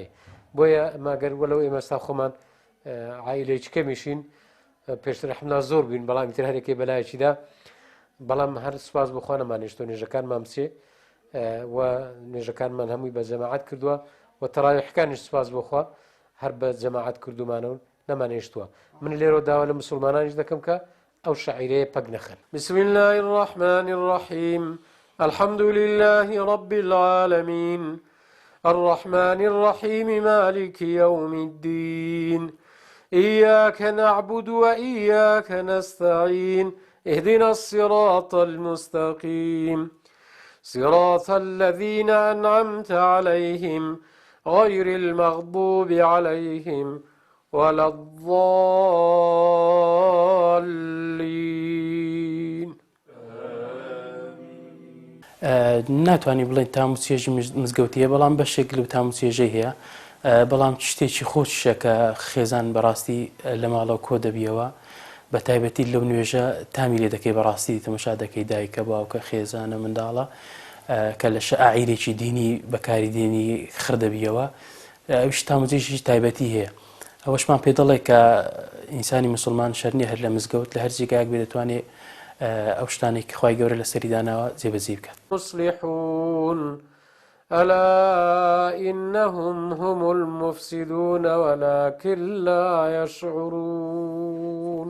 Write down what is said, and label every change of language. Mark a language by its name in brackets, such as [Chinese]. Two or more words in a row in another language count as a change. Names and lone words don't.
[Central Kurdish] بۆیە ماگەر وەلەو ئێمەستا خۆمان عائیلەیەکی کەمیشین پێشتر حملا زۆر بووین، بەڵام تر هەرێکی بەلایەکیدا، بەڵام هەر سوپاس بۆ خوا نەمانێشتۆ نوێژەکانمان بچێ و نوێژەکانمان هەمووی بە جەماعەت کردووە و تەراویحەکانیش سوپاس بۆ خوا هەر بە جەماعەت کردومانەوە نەمانێشتووە من لێرە داوا لە مسلمانانیش دەکەم کە ئەو شعیرەیە پەک نەخەن. [Arabic] بسم الله الرحمن الرحيم الحمد لله رب العالمين الرحمن الرحيم مالك يوم الدين إياك نعبد وإياك نستعين اهدنا الصراط المستقيم صراط الذين أنعمت عليهم غير المغضوب عليهم ولا الضالين. [Central Kurdish] ناتوانانی بڵێن تاموسێژی مزگەوتیە بەڵام بەشێک لەو تاموسێژەی هەیە بەڵام شتێکی خۆشیشە کە خێزان بەڕاستی لە ماڵەوە کۆ دەبیەوە بە تایبەتی لەو نوێژە تامی لێ دەکەی بەڕاستی تەمەشا دەکەی دایکە باوکە خێزانە منداڵە کە لە شەعائیرێکی دینی بەکاری دێنی خردەبیەوە ئەوش تاموزێژی تایبەتی هەیە. ئەوەشمان پێ دەڵێ کە ئینسانی مسلمان شەرنی هەر لە مزگەوت لە هەر جێگایەک بێ دەتوانێت ئەو شتانێکی خوای گەورە لە سەری داناوە جێبەجێ بکات. [Arabic] مصلحون ألا إنهم هم المفسدون ولكن لا يشعرون.